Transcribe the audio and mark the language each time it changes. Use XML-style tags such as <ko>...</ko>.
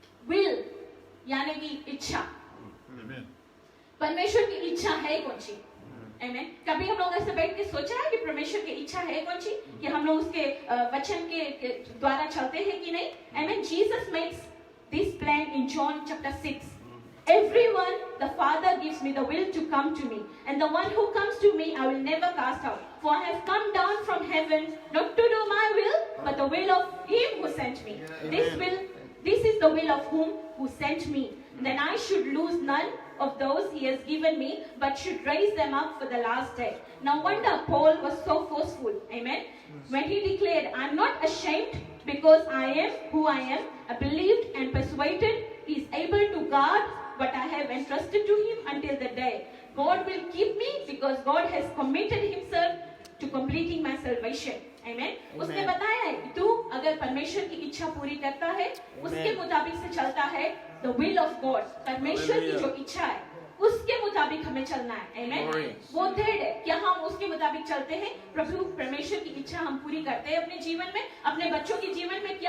<hi>will यानी कि इच्छा। परमेश्वर की इच्छा है कौन सी? आमेन। कभी हम लोग ऐसे बैठ के सोचा है कि परमेश्वर की इच्छा है कौन सी, कि हम लोग उसके वचन के द्वारा चलते हैं कि नहीं? आमेन।</hi> <en>Jesus makes this plan in John chapter 6. Everyone the Father gives me the will to come to me, and the one who comes to me I will never cast out. For I have come down from heaven not to do my will, but the will of Him who sent me. This is the will of who sent me. Then I should lose none of those He has given me, but should raise them up for the last day. No wonder Paul was so forceful. Amen. When he declared, I am not ashamed because I am who I am. I believed and persuaded He is able to guard what I have entrusted to Him until the day. God will keep me because God has committed Himself to completing my salvation. Amen.</en> <hi>उसने बताया है कि तू अगर परमेश्वर की इच्छा पूरी करता है, उसके मुताबिक से चलता है,</hi> <en>the will of God,</en> <hi>परमेश्वर की जो इच्छा है उसके मुताबिक हमें चलना है।</hi> <en>Amen.</en> <hi>वो थर्ड है, क्या हम उसके मुताबिक चलते हैं? प्रभु परमेश्वर की इच्छा हम पूरी करते हैं अपने जीवन में, अपने बच्चों के जीवन में?</hi>